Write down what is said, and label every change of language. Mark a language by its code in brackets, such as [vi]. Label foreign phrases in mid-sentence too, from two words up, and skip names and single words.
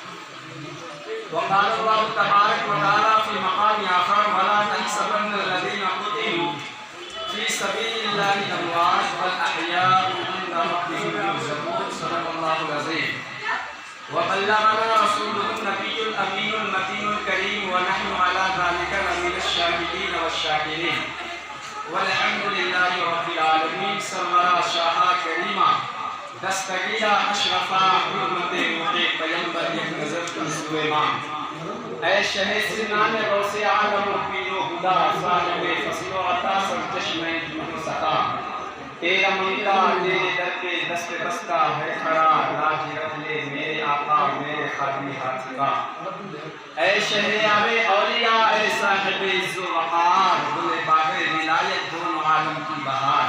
[ar] وقال الله تبارك وتعالى في مقام آخر ولا تحسبن الذين قتلوا في سبيل الله أموات بل أحياء عند ربهم يرزقون. صدق الله العظيم. وبلغنا رسوله النبي الأمين المتين الكريم ونحن على ذلك لمن الشاهدين والشاكرين والحمد لله رب العالمین. [fa] سرورا شاہ کریمہ دستگیرہ اشرفہ حرمت روح پیمبر یک نظر کن سوئے ماں. [ur] اے شہ سنان غوث عالم و پیر و خدا صاحب فصل و عطا سر چشمہ جود و سخا. تیرا منتا تیرے در کے دست بستہ ہے کھڑا لاج رکھ لے میرے آقا میرے خادمی ہاتھ کا. اے شہریار اولیاء اے صاحب عز و وقار گل باغ ولایت دونوں عالم کی بہار.